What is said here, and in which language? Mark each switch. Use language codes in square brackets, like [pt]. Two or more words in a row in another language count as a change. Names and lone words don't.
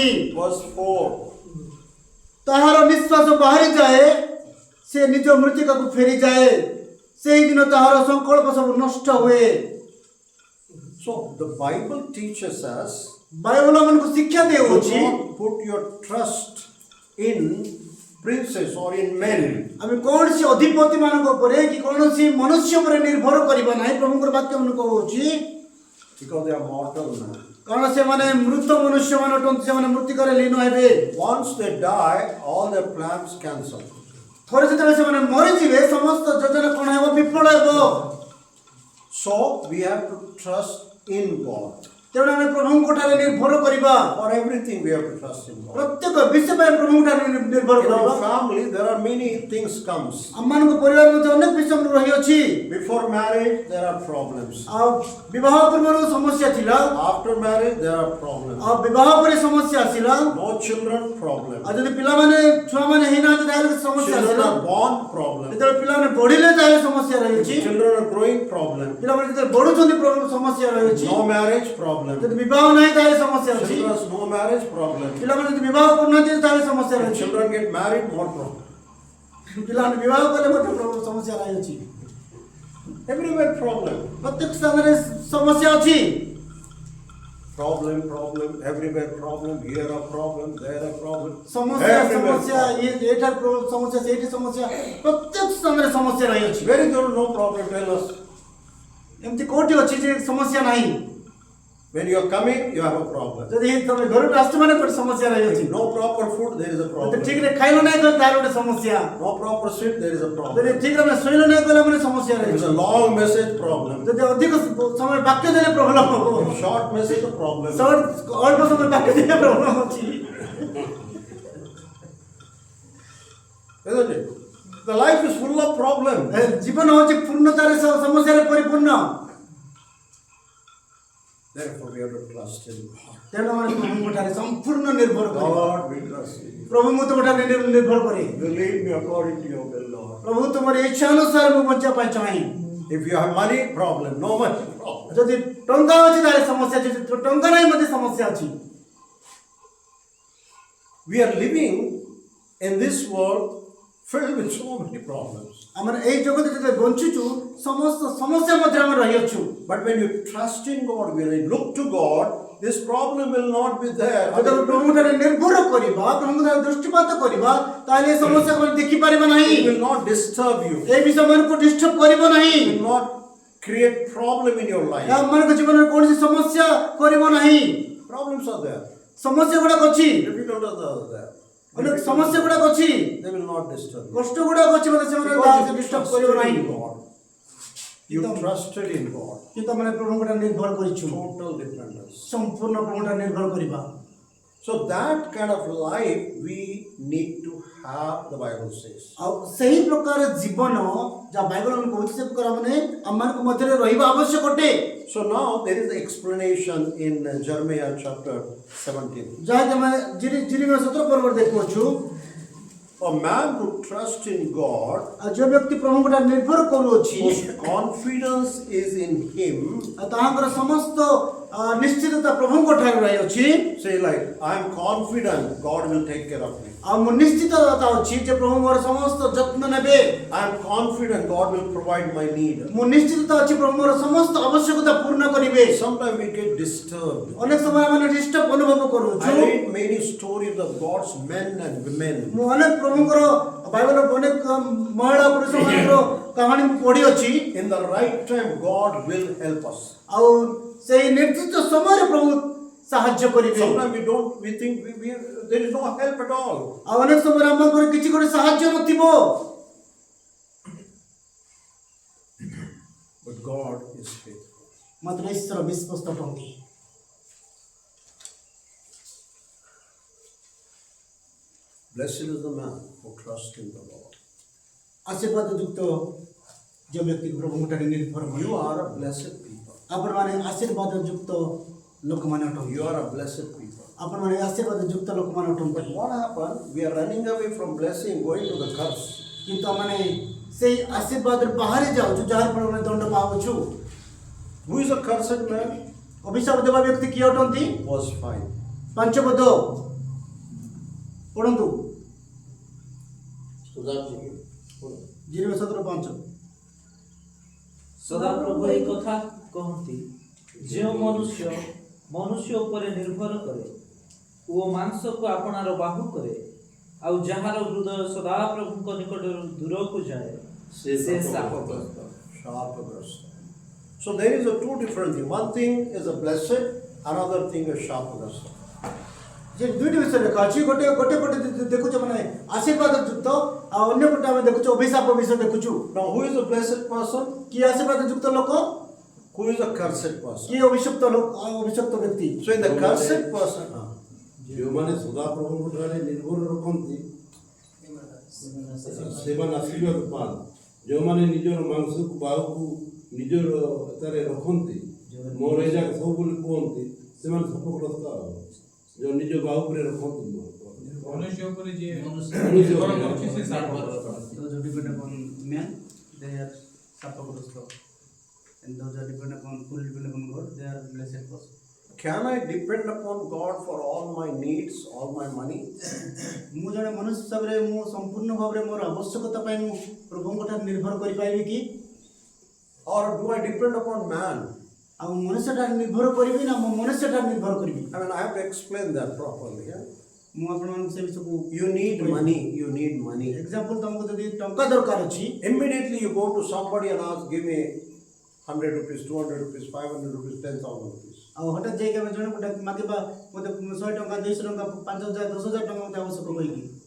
[en] Verse 4. [or] ତାହାର ନିଶ୍ୱାସ ବାହାରିଯାଏ, ସେ ନିଜ ମୃତ୍ତିକାକୁ ଫେରିଯାଏ, ସେହିଦିନ ତାହାର ସଂକଳ୍ପ ସବୁ ନଷ୍ଟ ହୁଏ। [en] So the Bible teaches us, [or] ବାଇବଲ ଆମକୁ ଶିକ୍ଷା [en] do [or] ଦେଉଅଛି, [en] not put your trust in princes or in men. [or] ଆମେ କୌଣସି ଅଧିପତି ମାନଙ୍କ ଉପରେ କି କୌଣସି ମନୁଷ୍ୟ ଉପରେ ନିର୍ଭର କରିବା ନାହିଁ। ପ୍ରଭୁଙ୍କର ବାକ୍ୟ ଆମକୁ କହୁଛି, [en] Because they are mortal now. [or] କାରଣ ସେମାନେ ମୃତ ମନୁଷ୍ୟମାନେ ଅଟନ୍ତି, ସେମାନେ ମୃତ୍ତିକାରେ ଲୀନ ହେବେ। [en] Once they die, all their plans cancel. [or] ଥରେ ଯେତେବେଳେ ସେମାନେ ମରିଯିବେ, ସମସ୍ତ ଯୋଜନା କଣ ହେବ? ବିଫଳ ହେବ। [en] So we have to trust in God. [or] ତେଣୁ ଆମେ ପ୍ରଭୁଙ୍କ ଠାରେ ନିର୍ଭର କରିବା। [en] For everything we have to trust in God. [or] ପ୍ରତ୍ୟେକ ବିଷୟ ପାଇଁ ପ୍ରଭୁଙ୍କ ଠାରେ ନିର୍ଭର [en] In [or] କରିବା। [en] our family, there are many things comes. [or] ଆମମାନଙ୍କ ପରିବାର ମଧ୍ୟରେ ଅନେକ ବିଷୟ ରହିଅଛି। [en] Before marriage, there are problems. [or] ଆଉ ବିବାହ ପୂର୍ବରୁ ସମସ୍ୟା ଥିଲା, [en] After marriage, there are problems. [or] ଆଉ ବିବାହ ପରେ ସମସ୍ୟା ଆସିଲା, [en] No children, problem. [or] ଆଉ ଯଦି ପିଲାମାନେ ଛୁଆମାନେ ହେଇନାହାନ୍ତି ତାହେଲେ ସମସ୍ୟା [en] Children [or] ଆସିଲା। [en] are born, problem. [or] ଯେତେବେଳେ ପିଲାମାନେ ବଢିଲେ ତାହେଲେ ସମସ୍ୟା ରହିଛି। [en] Children are growing, problem. [or] ପିଲାମାନେ ଯେତେବେଳେ ବଢୁଛନ୍ତି ସମସ୍ୟା ରହିଛି। [en] No marriage, problem. [or] ଯଦି ବିବାହ ନାହିଁ ତାହେଲେ ସମସ୍ୟା ଅଛି। [en] Children, no marriage, problem. [or] ପିଲାମାନେ ଯଦି ବିବାହ କରୁନାହାନ୍ତି ତାହେଲେ ସମସ୍ୟା [en] When [or] ରହିଛି। [en] children get married, more problem. [or] ପିଲାମାନେ ବିବାହ କଲେ ମଧ୍ୟ ସମସ୍ୟା ରହିଛି। [en] Everywhere problem. [or] ପ୍ରତ୍ୟେକ ସ୍ଥାନରେ ସମସ୍ୟା ଅଛି। [en] Problem, everywhere problem, here a problem, there a problem. [or] ସମସ୍ୟା [en] Everywhere [or] ସମସ୍ୟା [en] problem. [or] ଏଇଠାରେ ସମସ୍ୟା, ସେଇଠି ସମସ୍ୟା, ପ୍ରତ୍ୟେକ ସ୍ଥାନରେ ସମସ୍ୟା ରହିଅଛି। [en] Where is there no problem? Tell us. [or] ଏମିତି କୋଉଠି ଅଛି ଯେ ସମସ୍ୟା ନାହିଁ? [en] When you are coming, you have a problem. [or] ଯଦି ତମେ ଘରକୁ ଆସୁଛ ମାନେ ଗୋଟେ ସମସ୍ୟା ରହିଅଛି। [en] No proper food, there is a [or] ଯଦି [en] problem. [or] ଠିକରେ ଖାଇଲ ନାହିଁ କହିଲେ ତାହେଲେ ଗୋଟେ ସମସ୍ୟା। [en] No proper sleep, there is a [or] ଯଦି [en] problem. [or] ଠିକରେ ଆମେ ଶୋଇଲ ନାହିଁ କହିଲେ ମାନେ ସମସ୍ୟା [en] If it's [or] ରହିଛି। [en] a long message, problem. [or] ଯଦି ଅଧିକ ସମୟ ବାକ୍ୟ ଦେଲେ ପ୍ରୋବ୍ଲେମ ହବ। [en] Short message, a problem. [or] ଅଳ୍ପ ସମୟ ବାକ୍ୟ ଦେଲେ ପ୍ରୋବ୍ଲେମ ଅଛି। [en] Isn't it? The life is full of problems. [or] ଜୀବନ ହେଉଛି ପୂର୍ଣ୍ଣତାରେ ସମସ୍ୟାରେ ପରିପୂର୍ଣ୍ଣ। [en] Therefore, we have to trust in God. [or] ତେଣୁ ଆମେ ପ୍ରଭୁଙ୍କ ଠାରେ ସମ୍ପୂର୍ଣ୍ଣ ନିର୍ଭର କରିବା [en] God, we trust in you. [or] ପ୍ରଭୁ ମୁଁ ତୁମ ଠାରେ ନିର୍ଭର କରେ [en] You lead me according to your will, Lord. [or] ପ୍ରଭୁ ତୁମର ଇଚ୍ଛା ଅନୁସାର ମୁଁ ବଞ୍ଚିବା ପାଇଁ ଚାହେଁ [en] If you have money, problem. No money, problem. [or] ଯଦି ଟଙ୍କା ଅଛି ତାହେଲେ ସମସ୍ୟା ଅଛି ଯଦି ଟଙ୍କା ନାହିଁ ମଧ୍ୟ ସମସ୍ୟା ଅଛି [en] We are living in this world filled with so many problems. [or] ଆମର ଏଇ ଜଗତରେ ଯେତେବେଳେ ବଞ୍ଚୁଛୁ ସମସ୍ତ ସମସ୍ୟା ମଧ୍ୟରେ ଆମେ ରହିଅଛୁ [en] But when you trust in God, when you look to God, this problem will not be there. [or] ଯେତେବେଳେ ପ୍ରଭୁଙ୍କ ଠାରେ ନିର୍ଭର କରିବା ପ୍ରଭୁଙ୍କ ଠାରେ ଦୃଷ୍ଟିପାତ କରିବା ତାହେଲେ ଏ ସମସ୍ୟାକୁ ଆମେ ଦେଖିପାରିବା ନାହିଁ [en] It will not disturb you. [or] ଏ ବିଷୟ ମାନଙ୍କୁ ଡିଷ୍ଟର୍ବ କରିବ ନାହିଁ [en] It will not create problem in your life. [or] ଆମମାନଙ୍କ ଜୀବନରେ କୌଣସି ସମସ୍ୟା କରିବ ନାହିଁ [en] Problems are there. [or] ସମସ୍ୟା ଗୁଡାକ ଅଛି [en] Difficulties are there. [or] ଅନେକ ସମସ୍ୟା ଗୁଡାକ ଅଛି [en] They will not disturb you. [or] କଷ୍ଟ ଗୁଡାକ ଅଛି ମଧ୍ୟ ସେମାନେ [en] Because you [or] ଡିଷ୍ଟର୍ବ କରିବ [en] trusted [or] ନାହିଁ [en] in God. You trusted in God. [or] କିନ୍ତୁ ଆମେ ପ୍ରଭୁଙ୍କ ଠାରେ ନିର୍ଭର କରିଛୁ [en] Total dependence. [or] ସମ୍ପୂର୍ଣ୍ଣ ପ୍ରଭୁଙ୍କ ଠାରେ ନିର୍ଭର କରିବା [en] So that kind of life we need to have, the Bible says. [or] ଆଉ ସେହି ପ୍ରକାର ଜୀବନ ଯାହା ବାଇବଲ ଆମେ କହୁଛି ସେ ପ୍ରକାର ଆମେ ଆମମାନଙ୍କ ମଧ୍ୟରେ ରହିବା ଆବଶ୍ୟକ ଅଟେ [en] So now there is explanation in Jeremiah chapter 17. [or] ଯାହାକି ଆମେ ଜିରିମିୟା 17 ପର୍ବରେ ଦେଖୁଅଛୁ [en] A man who trusts in God, [or] ଆଉ ଯେଉଁ ବ୍ୟକ୍ତି ପ୍ରଭୁଙ୍କ ଠାରେ ନିର୍ଭର କରୁଅଛି [en] whose confidence is in Him, [or] ଆଉ ତାହାଙ୍କର ସମସ୍ତ ନିଶ୍ଚିତତା ପ୍ରଭୁଙ୍କ ଠାରେ ରହିଅଛି [en] say like, I am confident God will take care of me. [or] ଆଉ ମୁଁ ନିଶ୍ଚିତତା ଅଛି ଯେ ପ୍ରଭୁ ମୋର ସମସ୍ତ ଯତ୍ନ ନେବେ [en] I am confident God will provide my need. [or] ମୁଁ ନିଶ୍ଚିତତା ଅଛି ପ୍ରଭୁ ମୋର ସମସ୍ତ ଆବଶ୍ୟକତା ପୂର୍ଣ୍ଣ କରିବେ [en] Sometimes we get disturbed. [or] ଅନେକ ସମୟ ଆମେ ଡିଷ୍ଟର୍ବ ଅନୁଭବ କରୁଛୁ [en] I read many stories of God's men and women. [or] ମୁଁ ଅନେକ ପ୍ରଭୁଙ୍କର ବାଇବଲର ଅନେକ ମହିଳା ପୁରୁଷ ମାନଙ୍କର କାହାଣୀ ମୁଁ ପଢିଅଛି [en] In the right time, God will help us. [or] ଆଉ ସେଇ ନିର୍ଦ୍ଦିଷ୍ଟ ସମୟରେ ପ୍ରଭୁ ସାହାଯ୍ୟ କରିବେ [en] Sometimes we think there is no help at all. [or] ଆଉ ଅନେକ ସମୟରେ ଆମଙ୍କର କିଛି ଗୋଟେ ସାହାଯ୍ୟ ନଥିବ [en] But God is faithful. [or] ମାତ୍ର ଈଶ୍ୱର ବିଶ୍ୱସ୍ତ ଅଟନ୍ତି [en] Blessed is the man who trusts in the Lord. [or] ଆଶୀର୍ବାଦ ଯୁକ୍ତ ଯେଉଁ ବ୍ୟକ୍ତି ପ୍ରଭୁଙ୍କ ଠାରେ ନିର୍ଭର କରେ [en] You are a blessed people. [or] ଆପଣମାନେ ଆଶୀର୍ବାଦ ଯୁକ୍ତ ଲୋକମାନେ ଅଟନ୍ତି [en] You are a blessed people. [or] ଆପଣମାନେ ଆଶୀର୍ବାଦ ଯୁକ୍ତ ଲୋକମାନେ ଅଟନ୍ତି [en] But what happened? We are running away from blessing, going to the curse. [or] କିନ୍ତୁ ଆମମାନେ ସେଇ ଆଶୀର୍ବାଦରୁ ବାହାରି ଯାଉଛୁ ଯାହାର ଫଳରେ ଆମେ ଦଣ୍ଡ ପାଉଛୁ [en] Who is a cursed man? [or] ଅଭିଶାପ ଦେବା ବ୍ୟକ୍ତି କିଏ ଅଟନ୍ତି [en] Verse 5. [or] ପାଞ୍ଚ ପଦ ପଢନ୍ତୁ ଜିରିମିୟା 17:5 ସଦାପ୍ରଭୁ ଏହି କଥା କହନ୍ତି ଯେଉଁ ମନୁଷ୍ୟ ଉପରେ ନିର୍ଭର କରେ ଓ ମାଂସକୁ ଆପଣାର ବାହୁ କରେ ଆଉ ଯାହାର ହୃଦୟ ସଦାପ୍ରଭୁଙ୍କ ନିକଟରୁ ଦୂରକୁ ଯାଏ ସେ ଶାପଗ୍ରସ୍ତ। [en] So there is a two different thing. One thing is a blessed, another thing is sharpness. [or] ଯେ ଦୁଇଟି ବିଷୟ ଲେଖା ଅଛି ଗୋଟେ ପଟେ ଦେଖୁଛୁ ମାନେ ଆଶୀର୍ବାଦ ଯୁକ୍ତ ଆଉ ଅନ୍ୟ ପଟେ ଆମେ ଦେଖୁଛୁ ଅଭିଶାପ ବିଷୟ ଦେଖୁଛୁ [en] Now who is a blessed person? [or] କିଏ ଆଶୀର୍ବାଦ ଯୁକ୍ତ ଲୋକ [en] Who is a cursed person? [or] କିଏ ଅଭିଶପ୍ତ ବ୍ୟକ୍ତି [en] So in the cursed person, [or] ଯେଉଁମାନେ ସଦାପ୍ରଭୁଙ୍କ ଠାରେ ନିର୍ଭର ରଖନ୍ତି ସେମାନେ ଆଶୀର୍ବାଦ ପାଆନ୍ତି ଯେଉଁମାନେ ନିଜର ମାଂସକୁ ବାହୁକୁ ନିଜର ଏଠାରେ ରଖନ୍ତି ମୋର ଏ ଯାକ ସବୁ ବୋଲି କୁହନ୍ତି ସେମାନେ ସଫଳଗ୍ରସ୍ତ ଯେଉଁ ନିଜ ବାହୁ ଉପରେ ରଖନ୍ତି ମନୁଷ୍ୟ ଉପରେ ଯିଏ ମନୁଷ୍ୟ ନିର୍ଭର କରୁଛି ସେ ଶାପଗ୍ରସ୍ତ। [en] Those who depend upon men, they are ଶାପଗ୍ରସ୍ତ. And those who depend upon fully depend upon God, they are blessed person. can I depend upon God for all my needs, all my money? [or] ମୁଁ ଜଣେ ମନୁଷ୍ୟ ହିସାବରେ ମୁଁ ସମ୍ପୂର୍ଣ୍ଣ ଭାବରେ ମୋର ଆବଶ୍ୟକତା ପାଇଁ ମୁଁ ପ୍ରଭୁଙ୍କ ଠାରେ ନିର୍ଭର କରିପାରିବି କି [en] Or do I depend upon man? [or] ଆଉ ମନୁଷ୍ୟ ଠାରେ ନିର୍ଭର କରିବି ନା ମୁଁ ମନୁଷ୍ୟ ଠାରେ ନିର୍ଭର କରିବି [en] I mean, I have to explain that properly. Yeah? [or] ମୁଁ ଆପଣମାନଙ୍କୁ ସେ ବିଷୟକୁ [en] You need money. You need money. [or] ଏକ୍ସାମ୍ପଲ୍ ତମକୁ ଯଦି ଟଙ୍କା ଦରକାର ଅଛି [en] Immediately you go to somebody and ask, give me 100 rupees, 200 rupees, 500 rupees, 10,000 rupees. [or] ଆଉ ହଠାତ୍ ଯାଇକି ଆମେ ଜଣେ ଗୋଟେ ମାଗିବା ମୋତେ 100 ଟଙ୍କା 200 ଟଙ୍କା 5,000 10,000 ଟଙ୍କା ମୋତେ ଆବଶ୍ୟକ କହିକି